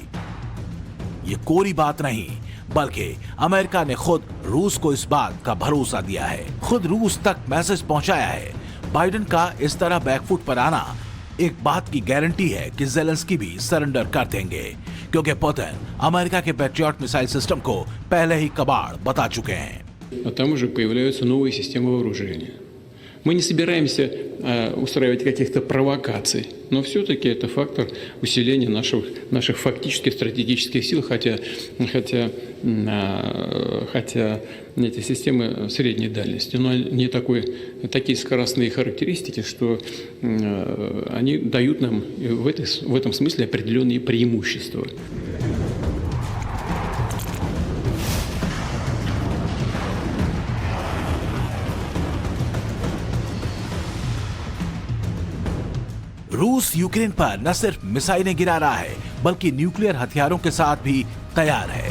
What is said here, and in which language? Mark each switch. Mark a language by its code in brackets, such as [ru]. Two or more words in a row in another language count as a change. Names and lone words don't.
[hi] ये कोरी बात नहीं बल्कि अमेरिका ने खुद रूस को इस बात का भरोसा दिया है। खुद रूस तक मैसेज पहुंचाया है। बाइडेन का इस तरह बैकफुट पर आना एक बात की गारंटी है कि जेलेंस्की भी सरेंडर कर देंगे, क्योंकि पुतिन अमेरिका के पैट्रियट [en] missile system [hi] को पहले ही कबाड़ बता चुके हैं। [ru] А там уже появляются новые системы вооружения. Мы не собираемся устраивать каких-то провокаций, но все-таки это фактор усиления наших фактических стратегических сил, хотя эти системы средней дальности, но не такие скоростные характеристики, что они дают нам в этом смысле определенные преимущества. [hi] रूस यूक्रेन पर न सिर्फ मिसाइलें गिरा रहा है बल्कि न्यूक्लियर हथियारों के साथ भी तैयार है।